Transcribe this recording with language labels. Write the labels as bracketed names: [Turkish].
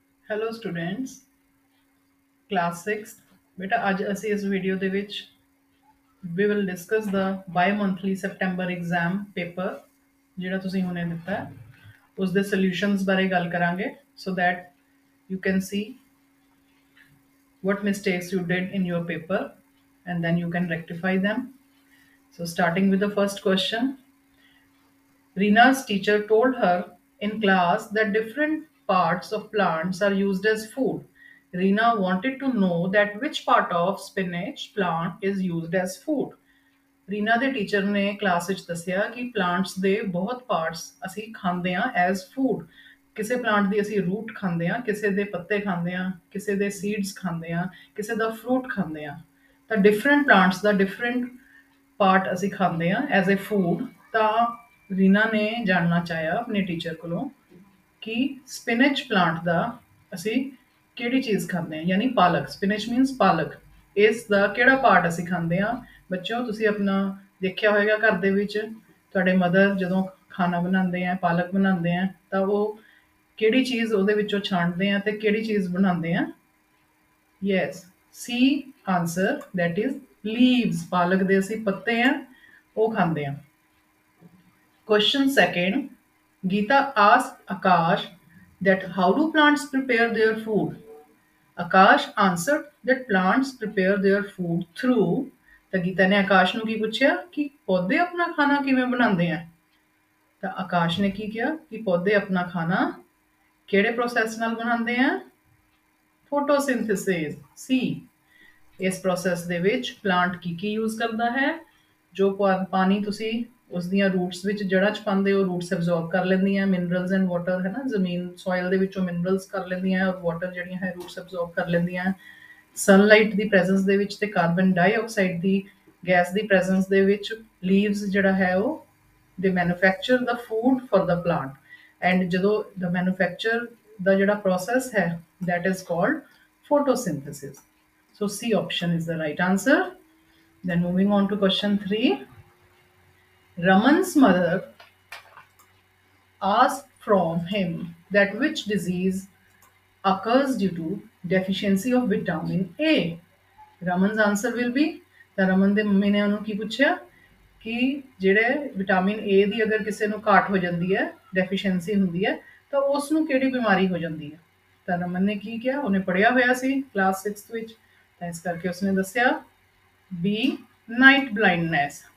[Hindi] Hello students class 6 बेटा [Punjabi] ਅੱਜ ਅਸੀਂ ਇਸ ਵੀਡੀਓ ਦੇ ਵਿੱਚ [English] we will discuss the bi-monthly September exam paper [Punjabi] ਜਿਹੜਾ ਤੁਸੀਂ ਹੁਣੇ ਦਿੱਤਾ ਹੈ ਉਸ ਦੇ ਸੋਲੂਸ਼ਨਸ ਬਾਰੇ ਗੱਲ ਕਰਾਂਗੇ [English] so that you can see what mistakes you did in your paper and then you can rectify them. So starting with the first question, Rina's teacher told her in class that different parts of plants are used as food. Rina wanted to know that which part of spinach plant is used as food. [Punjabi] Reena ਦੇ teacher ਨੇ class ਵਿੱਚ ਦੱਸਿਆ ਕਿ plants ਦੇ ਬਹੁਤ parts ਅਸੀਂ ਖਾਂਦੇ ਹਾਂ ਐਜ਼ ਫੂਡ। ਕਿਸੇ ਪਲਾਂਟ ਦੀ ਅਸੀਂ ਰੂਟ ਖਾਂਦੇ ਹਾਂ, ਕਿਸੇ ਦੇ ਪੱਤੇ ਖਾਂਦੇ ਹਾਂ, ਕਿਸੇ ਦੇ ਸੀਡਸ ਖਾਂਦੇ ਹਾਂ, ਕਿਸੇ ਦਾ ਫਰੂਟ ਖਾਂਦੇ ਹਾਂ। ਤਾਂ ਡਿਫਰੈਂਟ ਪਲਾਂਟਸ ਦਾ ਡਿਫਰੈਂਟ ਪਾਰਟ ਅਸੀਂ ਖਾਂਦੇ ਹਾਂ ਐਜ਼ ਅ ਫੂਡ। ਤਾਂ ਰੀਨਾ ਨੇ ਜਾਣਨਾ ਚਾਹਿਆ ਆਪਣੇ ਟੀਚਰ ਕੋਲੋਂ ਕਿ ਸਪਿਨਚ ਪਲਾਂਟ ਦਾ ਅਸੀਂ ਕਿਹੜੀ ਚੀਜ਼ ਖਾਂਦੇ ਹਾਂ, ਯਾਨੀ ਪਾਲਕ। ਸਪਿਨਚ ਮੀਨਸ ਪਾਲਕ। ਇਸ ਦਾ ਕਿਹੜਾ ਪਾਰਟ ਅਸੀਂ ਖਾਂਦੇ ਹਾਂ। ਬੱਚਿਓ ਤੁਸੀਂ ਆਪਣਾ ਦੇਖਿਆ ਹੋਏਗਾ ਘਰ ਦੇ ਵਿੱਚ ਤੁਹਾਡੇ ਮਦਰ ਜਦੋਂ ਖਾਣਾ ਬਣਾਉਂਦੇ ਆ, ਪਾਲਕ ਬਣਾਉਂਦੇ ਆ, ਤਾਂ ਉਹ ਕਿਹੜੀ ਚੀਜ਼ ਉਹਦੇ ਵਿੱਚੋਂ ਛਾਂਟਦੇ ਆ ਤੇ ਕਿਹੜੀ ਚੀਜ਼ ਬਣਾਉਂਦੇ ਆ। [English] Yes, C answer, that is leaves. [Punjabi] ਪਾਲਕ ਦੇ ਅਸੀਂ ਪੱਤੇ ਆ ਉਹ ਖਾਂਦੇ ਆ। [English] Question second, Geeta asked Akash that how do plants prepare their food? Akash answered that plants prepare their food through। [Punjabi] ਤਾਂ ਗੀਤਾ ਨੇ ਆਕਾਸ਼ ਨੂੰ ਕੀ ਪੁੱਛਿਆ ਕਿ ਪੌਦੇ ਆਪਣਾ ਖਾਣਾ ਕਿਵੇਂ ਬਣਾਉਂਦੇ ਆ। ਤਾਂ ਆਕਾਸ਼ ਨੇ ਕੀ ਕਿਹਾ ਕਿ ਪੌਦੇ ਆਪਣਾ ਖਾਣਾ ਕਿਹੜੇ ਪ੍ਰੋਸੈਸ ਨਾਲ ਬਣਾਉਂਦੇ ਆ। ਫੋਟੋਸਿੰਥੇਸਿਸ, ਸੀ। ਇਸ ਪ੍ਰੋਸੈਸ ਦੇ ਵਿੱਚ ਪਲਾਂਟ ਕੀ ਯੂਜ਼ ਕਰਦਾ ਹੈ। ਜੋ ਪਾਣੀ ਤੁਸੀਂ ਉਸ ਦੀਆਂ ਰੂਟਸ ਵਿੱਚ ਜੜ੍ਹਾਂ 'ਚ ਪਾਉਂਦੇ ਹੋ, ਰੂਟਸ ਐਬਜ਼ੌਰਬ ਕਰ ਲੈਂਦੀਆਂ ਮਿਨਰਲਸ ਐਂਡ ਵਾਟਰ, ਹੈ ਨਾ, ਜ਼ਮੀਨ ਸੋਇਲ ਦੇ ਵਿੱਚੋਂ ਮਿਨਰਲਸ ਕਰ ਲੈਂਦੀਆਂ ਔਰ ਵਾਟਰ ਜਿਹੜੀਆਂ ਹੈ ਰੂਟਸ ਐਬਜ਼ੌਰਬ ਕਰ ਲੈਂਦੀਆਂ। ਸਨਲਾਈਟ ਦੀ ਪ੍ਰੈਜ਼ੈਂਸ ਦੇ ਵਿੱਚ ਤੇ ਕਾਰਬਨ ਡਾਈਆਕਸਾਈਡ ਦੀ ਗੈਸ ਦੀ ਪ੍ਰੈਜ਼ੈਂਸ ਦੇ ਵਿੱਚ ਲੀਵਸ ਜਿਹੜਾ ਹੈ ਉਹ ਦੇ manufacture ਦਾ food for the plant. And ਜਦੋਂ ਦ ਮੈਨੂਫੈਕਚਰ ਦਾ ਜਿਹੜਾ ਪ੍ਰੋਸੈਸ ਹੈ [English] that is called photosynthesis. So C option is the right answer. Then moving on to question 3. Raman's mother asked from him that which disease occurs due to deficiency of vitamin A. Raman's answer will be, [Punjabi] ਤਾਂ ਰਮਨ ਦੇ mummy ਨੇ ਉਹਨੂੰ ਕੀ ਪੁੱਛਿਆ ਕਿ ਜਿਹੜੇ vitamin A ਦੀ ਅਗਰ ਕਿਸੇ ਨੂੰ ਘਾਟ ਹੋ ਜਾਂਦੀ ਹੈ, ਡੈਫੀਸ਼ੀਐਂਸੀ ਹੁੰਦੀ ਹੈ, ਤਾਂ ਉਸ ਨੂੰ ਕਿਹੜੀ ਬਿਮਾਰੀ ਹੋ ਜਾਂਦੀ ਹੈ। ਤਾਂ ਰਮਨ ਨੇ ਕੀ ਕਿਹਾ, ਉਹਨੇ ਪੜ੍ਹਿਆ ਹੋਇਆ ਸੀ ਕਲਾਸ 6 ਵਿੱਚ, ਤਾਂ ਇਸ ਕਰਕੇ ਉਸਨੇ ਦੱਸਿਆ ਬੀ, ਨਾਈਟ ਬਲਾਈਂਡਨੈਸ।